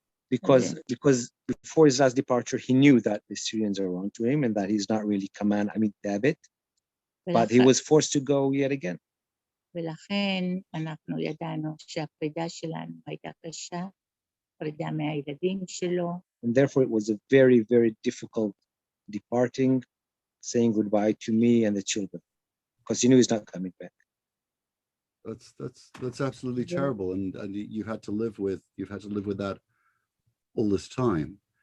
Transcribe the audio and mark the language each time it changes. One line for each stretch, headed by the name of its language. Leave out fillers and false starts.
English: Because before his last departure, he knew that the Syrians are on to him and that he's not really Tabit, but he was forced to go yet again.
Hebrew: ולכן אנחנו ידענו שהפרידה שלנו הייתה קשה, פרידה מהילדים שלו.
English: And therefore it was a very, very difficult departing, saying goodbye to me and the children, because he knew he's not coming back. That's absolutely terrible, and you've had to live with that all this time.